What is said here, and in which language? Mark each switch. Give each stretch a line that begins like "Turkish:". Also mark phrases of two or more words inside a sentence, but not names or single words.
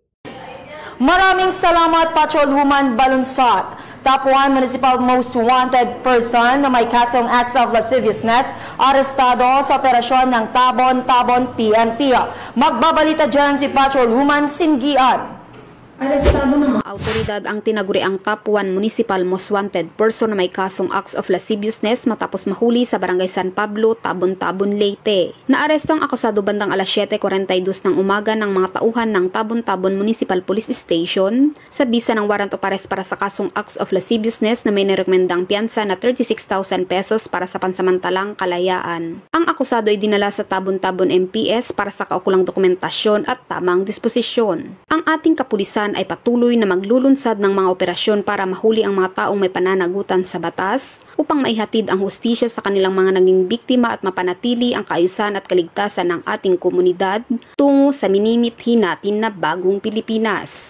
Filipino: Maraming salamat, Patrolwoman Balunsat.
English: Top 1 Municipal Most Wanted Person
Filipino: na may kasong
English: acts of lasciviousness
Filipino: arestado sa operasyon ng Tabon PNP. Magbabalita dyan si Patrolwoman Singian. Arestado ng mga autoridad ang tinaguriang
English: top 1 municipal most wanted person
Filipino: na may kasong
English: acts of lasciviousness
Filipino: matapos mahuli sa barangay San Pablo, Tabon-Tabon, Leyte. Naaresto ang akusado bandang alas 7:42 ng umaga ng mga tauhan ng Tabon-Tabon Municipal Police Station sa bisa ng
English: warrant of arrest
Filipino: para sa kasong
English: acts of lasciviousness
Filipino: na may nirekomendang piyansa na 36,000 pesos para sa pansamantalang kalayaan. Ang akusado ay dinala sa Tabon-Tabon MPS para sa kaukulang dokumentasyon at tamang disposisyon. Ang ating kapulisan ay patuloy na maglulunsad ng mga operasyon para mahuli ang mga taong may pananagutan sa batas upang maihatid ang hustisya sa kanilang mga naging biktima at mapanatili ang kaayusan at kaligtasan ng ating komunidad tungo sa minimithi natin na bagong Pilipinas.